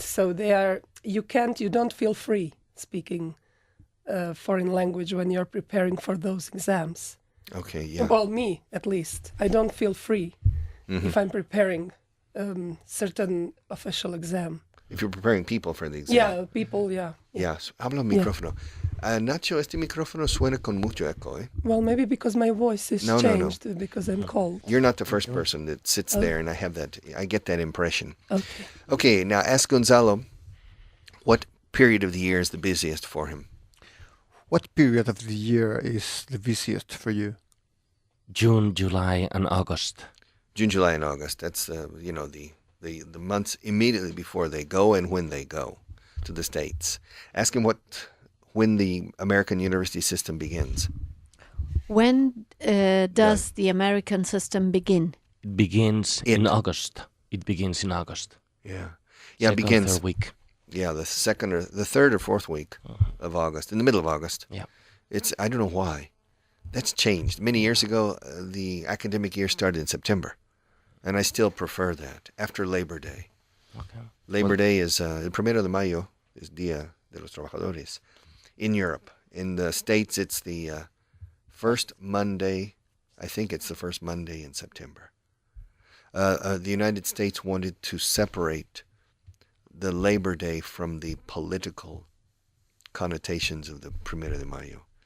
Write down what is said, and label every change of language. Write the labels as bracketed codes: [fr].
[en] So you don't feel free speaking foreign language when you're preparing for those exams. Okay, yeah. Well, me at least, I don't feel free if I'm preparing certain official exam. If you're preparing people for the exam. Yeah, people, yeah. [es] Yes, habla al micrófono. Nacho, este micrófono suena con mucho eco, eh? [en] Well, maybe because my voice is No. changed because I'm cold. You're not the first person that sits there, and I get that impression. Okay. Okay, now ask Gonzalo, what period of the year is the busiest for him? What period of the year is the busiest for you? June, July, and August. June, July, and August. That's, the months immediately before they go and when they go to the States. Ask him when the American university system begins. When does the American system begin? It begins in August. It begins in August. Yeah. Yeah, it Second, begins. third week. Yeah, the third or fourth week of August, in the middle of August. Yeah. I don't know why. That's changed. Many years ago, the academic year started in September, and I still prefer that, after Labor Day. Okay. Labor Day is, [es] el 1 de mayo is Día de los Trabajadores. [en] In Europe. In the States, it's the first Monday, I think it's the first Monday in September. The United States wanted to separate the Labor Day from the political connotations of the 1 de mayo.